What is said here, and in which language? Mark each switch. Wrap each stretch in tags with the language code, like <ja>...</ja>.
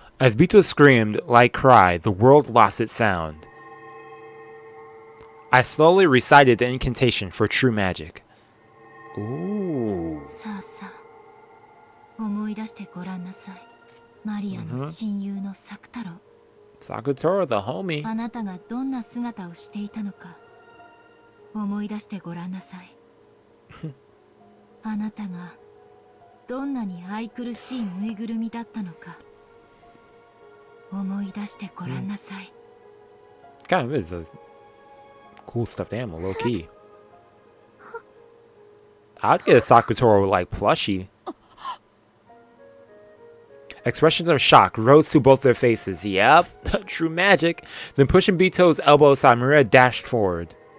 <en>As Bito screamed, like cry, the world lost its sound. I slowly recited the incantation for true magic. Ooh.</en> <ja>さあさあ思い出してごらんなさい。マリアの親友のサク太郎。</ja> <en>Sakutoro, the homie.</en> <ja>あなたがどんな姿をしていたのか思い出してごらんなさい。あなたがどんなに愛くるしいぬいぐるみだったのか思い出してごらんなさい。</ja> <en>Kind of is a cool stuffed animal, low key. I'd get a Sakutoro like plushie. Expressions of shock rose to both their faces. Yep, true magic. Then pushing Bito's elbow aside, Maria dashed forward.</en>